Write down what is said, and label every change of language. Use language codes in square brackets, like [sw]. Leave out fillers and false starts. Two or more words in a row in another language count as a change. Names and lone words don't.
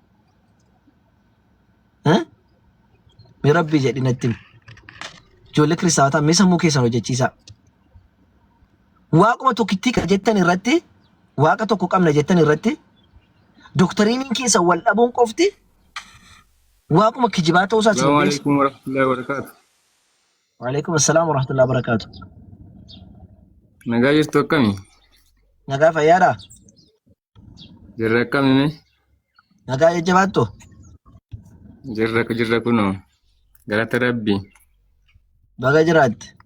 [om] Mi rabbii jedhinatti ijoollee kiristaataa mee sammuu keessan hojjechiisaa. Waaquma tokkittii kan jettan irratti waaqa tokko qabna jettan irratti doktariiniin keessan wal dhabuun qofti waaquma kijibaa ta'uu isaa [ar] السلام عليكم ورحمة الله وبركاته. وعليكم السلام ورحمة الله وبركاته. [om] Nagaa jirtu akkami? Nagaa fayyaadhaa? Jirra akkami mee? Nagaa jajjabaattu? Jirra kunoo. Galata Rabbii. Baga jiraatti?